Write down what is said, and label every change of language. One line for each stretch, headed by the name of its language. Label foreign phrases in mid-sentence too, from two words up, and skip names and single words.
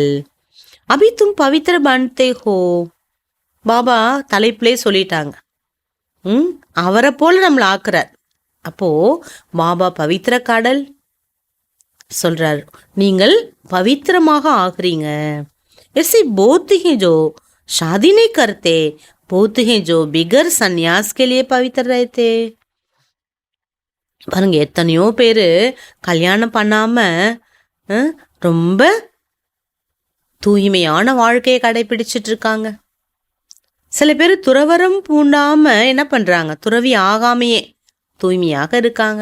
Hindi: अभी तुम पवित्र बनते हो.
Tamil: பாபா தலைப்பிலே சொல்லிட்டாங்க, அவரை போல நம்மளை ஆக்குறார். அப்போ பாபா பவித்திர கடல் சொல்றாரு, நீங்கள் பவித்திரமாக ஆகுறீங்க.
Hindi: ऐसे बहुत हैं जो शादी नहीं करते, बहुत हैं जो बिगर संन्यास के लिए पवित्र रहते.
Tamil: பாருங்க, எத்தனையோ பேர் கல்யாணம் பண்ணாம ரொம்ப தூய்மையான வாழ்க்கையை கடைபிடிச்சிட்டு இருக்காங்க. சில பேர் துறவரம் பூண்டாம என்ன பண்றாங்க, துறவி ஆகாமையே தூய்மையாக இருக்காங்க.